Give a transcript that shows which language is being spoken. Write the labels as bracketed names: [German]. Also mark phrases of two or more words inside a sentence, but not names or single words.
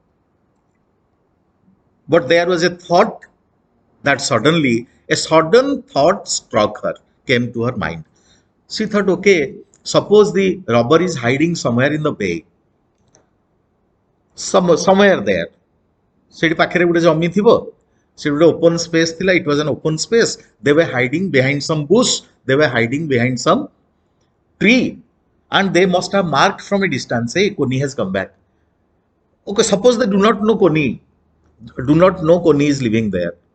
[English] But there was a thought that suddenly, a sudden thought struck her, came to her mind. She thought, okay, suppose the robber is hiding somewhere in the bay, somewhere there. [Odia] ସେଠି ପାଖରେ ଗୋଟେ ଜମି ଥିବ, ସେଠି ଗୋଟେ [English] open space [Odia] ଥିଲା, [English] it was an open space. They were hiding behind some bush, they were hiding behind some tree, and they must have marked from a distance, hey, Koni has come back. Okay, suppose they do not know Koni is living there.